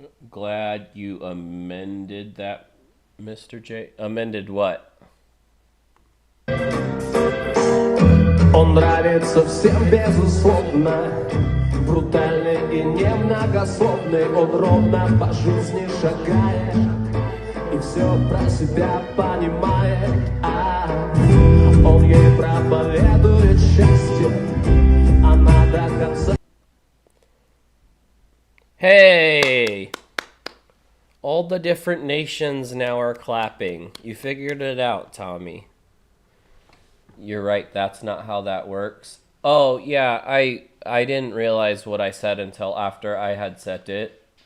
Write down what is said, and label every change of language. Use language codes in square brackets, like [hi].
[en] Glad you amended that, Mr. J. Amended what? [ru] Он нравится всем безусловно, брутальный и немногословный. Он ровно по жизни шагает и все про себя понимает. Он ей проповедует счастье, она до конца. [en] Hey! All the different nations now are clapping. You figured it out, Tommy. You're right, that's not how that works. Oh, yeah, I didn't realize what I said until after I had said it.